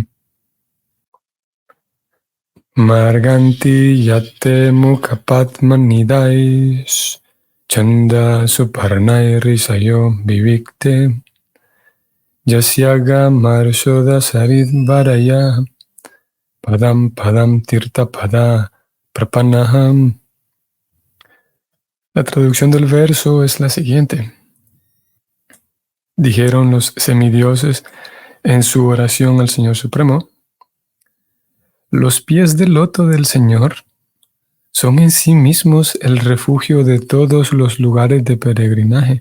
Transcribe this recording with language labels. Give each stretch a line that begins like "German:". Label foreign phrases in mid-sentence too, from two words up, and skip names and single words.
Sanskrit: मार्गन्ति यत्ते मुखपद्मनीडैश् छन्दः सुपर्णैर् ऋषयो विविक्ते यस्याघ मर्षोद सरिद् वरायाः पदं पदं तीर्थ पदः प्रपन्नाः.
Spanish: La traducción del verso es la siguiente. Dijeron los semidioses en su oración al Señor Supremo: los pies del loto del Señor son en sí mismos el refugio de todos los lugares de peregrinaje.